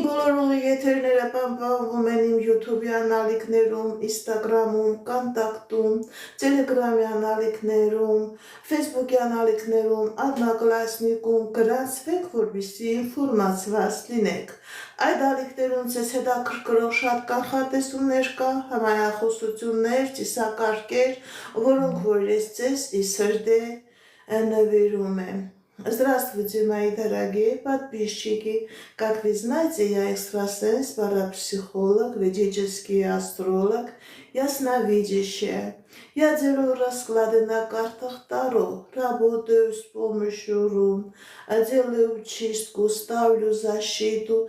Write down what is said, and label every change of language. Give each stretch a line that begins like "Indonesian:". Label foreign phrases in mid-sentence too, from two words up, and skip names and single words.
Armenian: բոլոր ուղիղեթերները պահպանվում են իմ YouTube-յան ալիքներում, Instagram-ում, Կոնտակտում, Telegram-յան ալիքներում, Facebook-յան ալիքներում, Одноклассникում, գրանցվեք, որպեսզի ինֆորմացված լինեք։ Այդ ալիքներում ձեզ հետաքրքրող շատ կանխատեսումներ կա, համայախոսություններ, ծիսակարգեր, որոնք որ ես ձեզ ի սրտե նվիրում եմ։
Russian: Здравствуйте, мои дорогие подписчики! Как вы знаете, я экстрасенс, парапсихолог, ведический астролог, ясновидящая. Я делаю расклады на картах Таро, работаю с помощью рун, делаю чистку, ставлю защиту.